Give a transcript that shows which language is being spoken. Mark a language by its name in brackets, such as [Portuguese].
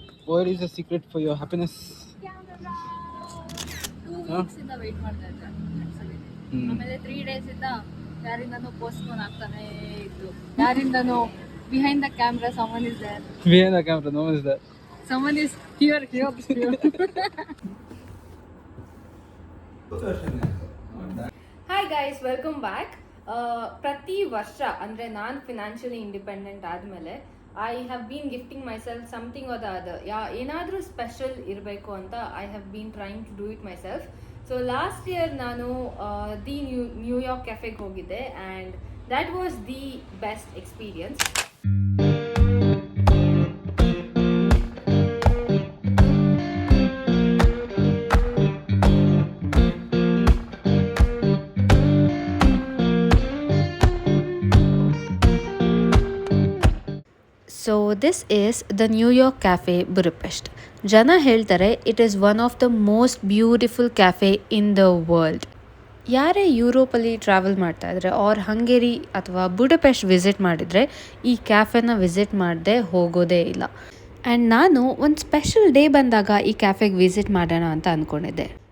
[English] What is the secret for your happiness? 2 weeks [Kannada] ಇಂದ wait ಮಾಡ್ತಾ ಇದ್ದೆ. ಆಮೇಲೆ [English] 3 days [Kannada] ಇಂದ ಯಾರಿಂದನೂ ಪೋಸ್ಟ್ಪೋನ್ ಆಗ್ತಾನೆ ಇತ್ತು. ಯಾರಿಂದನೂ [English] behind the camera someone is there. Behind the camera no one is there. Someone is here. Hi guys, welcome back. [Kannada] ಪ್ರತಿ ವರ್ಷ ಅಂದರೆ ನಾನು ಫಿನಾನ್ಷಿಯಲಿ ಇಂಡಿಪೆಂಡೆಂಟ್ ಆದಮೇಲೆ [English] I have been gifting myself something or the other. [Kannada] ಏನಾದರೂ special ಇರಬೇಕು ಅಂತ [English] I have been trying to do it myself. So last year ನಾನು the New York [Kannada] ಕೆಫೆಗೆ ಹೋಗಿದ್ದೆ [English] And that was the best experience. So this is the New York Cafe Budapest. [Kannada] ಜನ ಹೇಳ್ತಾರೆ [English] It is one of the most beautiful cafe in the world. [Kannada] ಯಾರೇ ಯುರೋಪಲ್ಲಿ travel ಮಾಡ್ತಾ ಇದ್ರೆ R Hungary ಅಥವಾ ಬುಡಪೆಸ್ಟ್ visit ಮಾಡಿದರೆ ಈ ಕ್ಯಾಫೆನ visit ಮಾಡದೆ ಹೋಗೋದೇ ಇಲ್ಲ. ಆ್ಯಂಡ್ ನಾನು ಒಂದು ಸ್ಪೆಷಲ್ ಡೇ ಬಂದಾಗ ಈ ಕ್ಯಾಫೆಗೆ ವಿಸಿಟ್ ಮಾಡೋಣ ಅಂತ ಅಂದ್ಕೊಂಡಿದ್ದೆ.